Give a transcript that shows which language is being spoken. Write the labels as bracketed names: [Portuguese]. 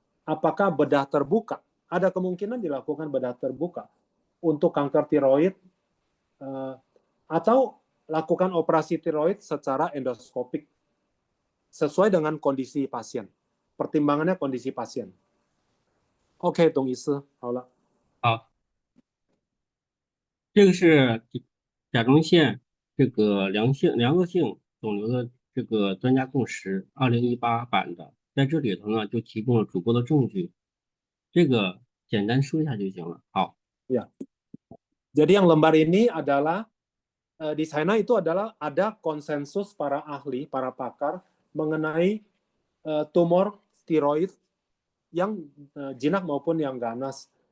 [Indonesian] Apakah bedah terbuka? Ada kemungkinan dilakukan bedah terbuka untuk kanker tiroid, atau lakukan operasi tiroid secara endoskopik sesuai dengan kondisi pasien. Pertimbangannya kondisi pasien. OK， [Chinese] 董医师，好了。好，这个是甲状腺这个良恶性肿瘤的这个专家共识2018版的，在这里头呢就提供了足够的证据，这个简单说一下就行了。好。 [Indonesian] Ya. Jadi yang lembar ini adalah di China itu adalah ada konsensus para ahli, para pakar mengenai tumor tiroid yang jinak maupun yang ganas.